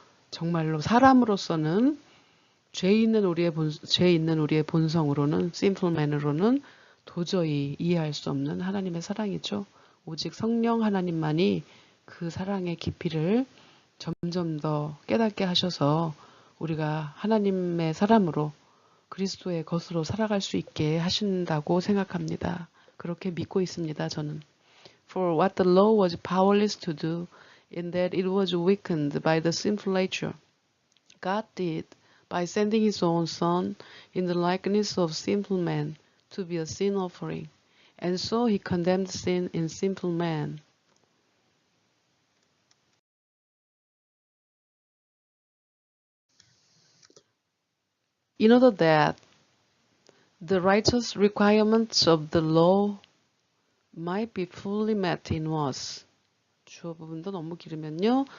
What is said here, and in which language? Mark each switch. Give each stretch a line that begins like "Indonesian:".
Korean: 정말로 사람으로서는 죄 있는 우리의 본성으로는
English: sinful man
Korean: 으로는 도저히 이해할 수 없는 하나님의 사랑이죠. 오직 성령 하나님만이 그 사랑의 깊이를 점점 더 깨닫게 하셔서 우리가 하나님의 사람으로 그리스도의 것으로 살아갈 수 있게 하신다고 생각합니다. 그렇게 믿고 있습니다. 저는.
English: For what the law was powerless to do, in that it was weakened by the sinful nature, God did by sending his own Son in the likeness of sinful man to be a sin offering. And so he condemned sin in sinful man. In order that the righteous requirements of the law might be fully met in us.
Korean: 주어 부분도 너무 길으면요.